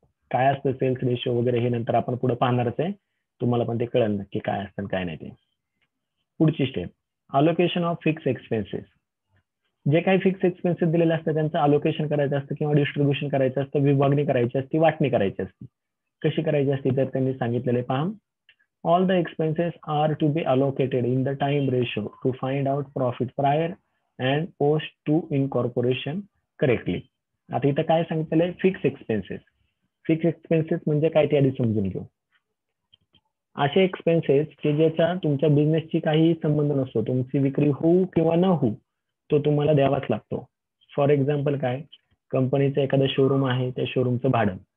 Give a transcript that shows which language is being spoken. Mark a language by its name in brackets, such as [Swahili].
[Marathi] काय असतं cells ratio वगैरे हे नंतर आपण पुढे पाहणारच आहे, तुम्हाला पण ते कळेल नक्की काय असतं काय नाही ते. पुढची step, allocation of fix expenses. जे काही फिक्स एक्सपेन्सेस दिलेले असतात त्यांचं अलोकेशन करायचं असतं किंवा डिस्ट्रीब्युशन करायचं असतं, विभागणी करायची असते, वाटणी करायची असते. कशी करायची असते तर त्यांनी सांगितलेले पहा. [English] All the expenses are to be allocated in the time ratio to find out profit prior and post to incorporation correctly. [Marathi] आता इथं काय सांगितलेलं आहे, फिक्स एक्सपेन्सेस. फिक्स एक्सपेन्सेस म्हणजे काय ते आधी समजून घेऊ. असे एक्सपेन्सेस की ज्याचा तुमच्या बिझनेसची काही संबंध नसतो, तुमची विक्री होऊ किंवा न होऊ तो तुम्हाला द्यावाच लागतो. फॉर एक्झाम्पल काय, कंपनीचं एखादं शोरूम आहे, त्या शोरूमचं भाडं.